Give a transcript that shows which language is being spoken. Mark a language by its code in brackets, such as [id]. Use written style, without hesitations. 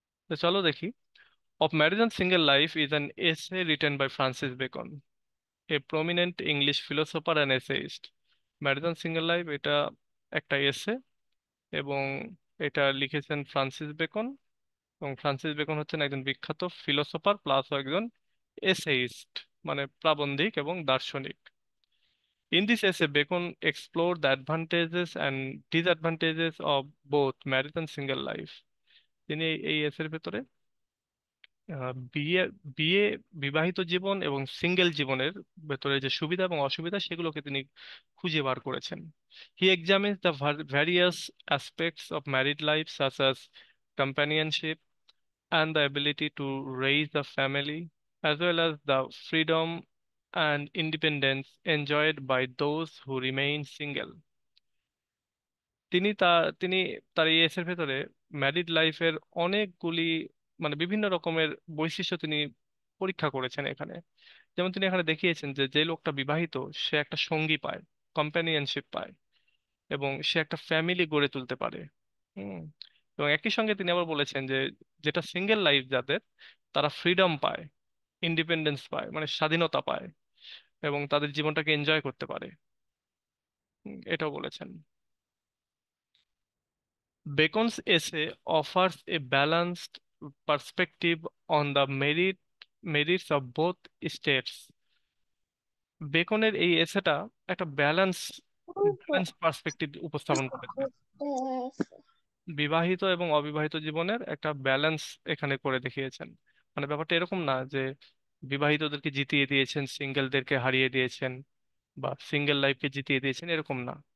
[bn] তো চলো দেখি। [en] Of marriage and single life is an essay written by Francis Bacon, a prominent English philosopher and essayist. [bn] Marriage and single life এটা একটা এসে, এবং এটা লিখেছেন ফ্রান্সিস বেকন। এবং ফ্রান্সিস বেকন হচ্ছেন একজন বিখ্যাত ফিলোসোফার প্লাস একজন এসেইস্ট, মানে প্রাবন্ধিক এবং দার্শনিক। [en] In this essay, Bacon explored the advantages and disadvantages of both marriage and single life. [bn] তিনি এই এসের ভেতরে বিয়ে বিয়ে বিবাহিত জীবন এবং সিঙ্গেল জীবনের ভেতরে যে সুবিধা এবং অসুবিধা সেগুলোকে তিনি খুঁজে বার করেছেন। [en] He examines the various aspects of married life such as companionship and the ability to raise a family, as well as the freedom and independence enjoyed by those who remain single. [bn] তিনি তা তিনি তার এই এসের ভেতরে married লাইফের অনেকগুলি, মানে বিভিন্ন রকমের বৈশিষ্ট্য তিনি পরীক্ষা করেছেন এখানে। যেমন তিনি এখানে দেখিয়েছেন যে যে লোকটা বিবাহিত, সে একটা সঙ্গী পায়, কম্প্যানিয়নশিপ পায়, এবং সে একটা ফ্যামিলি গড়ে তুলতে পারে। হুম। এবং একই সঙ্গে তিনি আবার বলেছেন যে যেটা সিঙ্গেল লাইফ যাদের, তারা ফ্রিডম পায়, ইন্ডিপেন্ডেন্স পায়, মানে স্বাধীনতা পায়, এবং তাদের জীবনটাকে এনজয় করতে পারে। এটাও বলেছেন। [en] Bacon's essay offers a balanced perspective on the merits of both states. [bn] বেকনের এই এসেটা একটা ব্যালেন্স পার্সপেক্টিভ উপস্থাপন করেছে। বিবাহিত এবং অবিবাহিত জীবনের একটা ব্যালেন্স এখানে করে দেখিয়েছেন। মানে ব্যাপারটা এরকম না যে বিবাহিতদেরকে জিতিয়ে দিয়েছেন, সিঙ্গেলদেরকে হারিয়ে দিয়েছেন, বা সিঙ্গেল লাইফকে জিতিয়ে দিয়েছেন, এরকম না।